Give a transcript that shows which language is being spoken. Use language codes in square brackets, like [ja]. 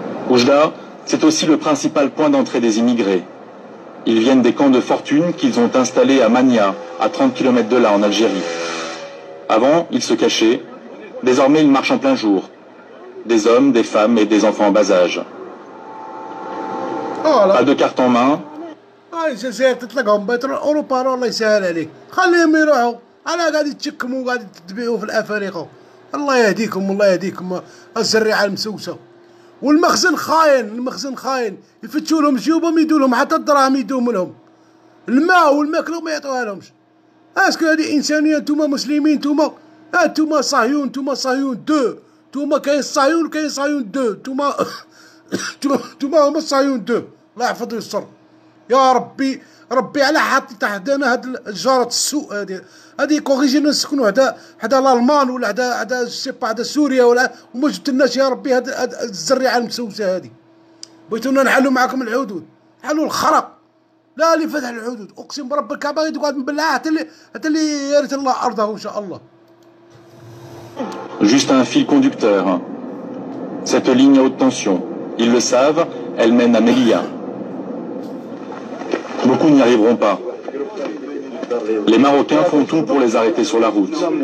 [fr] Oujda, c'est aussi le principal point d'entrée des immigrés. Ils viennent des camps de fortune qu'ils ont installés à Mania, à 30 km de là, en Algérie. Avant, ils se cachaient. Désormais, ils marchent en plein jour. Des hommes, des femmes et des enfants en bas âge. Pas de carte en main. [ar] الجزائر تطلقهم بترول اوروبا الله يسهل عليك خليهم يروحوا على غادي تشكموا وغادي تبيعوا في الافارقه الله يهديكم والله يهديكم الزريعه المسوسه والمخزن خاين المخزن خاين يفتشوا لهم جيوبهم يدوا لهم حتى الدراهم يدوهم لهم الماء والماكله ما يعطوها لهمش اسكو هذه انسانيه نتوما مسلمين نتوما نتوما صهيون نتوما صهيون دو نتوما كاين صهيون وكاين صهيون دو نتوما نتوما هما الصهيون دو الله يحفظ ويستر يا ربي ربي على حاط تحتنا هاد الجارة السوء هادي كوريجينا نسكنوا حدا الالمان ولا حدا سيبا حدا سوريا ولا وما جبتلناش يا ربي هاد الزريعه المسوسه هادي بغيتونا نحلوا معاكم الحدود نحلوا الخرق لا اللي فتح الحدود اقسم برب الكعبه غادي تقعد مبلعه حتى اللي يرث الله ارضه ان شاء الله. [fr] Juste un fil conducteur. Cette ligne à haute tension, ils le savent, elle mène à Melilla. Beaucoup n'y arriveront pas. Les Marocains font tout pour les arrêter sur la route.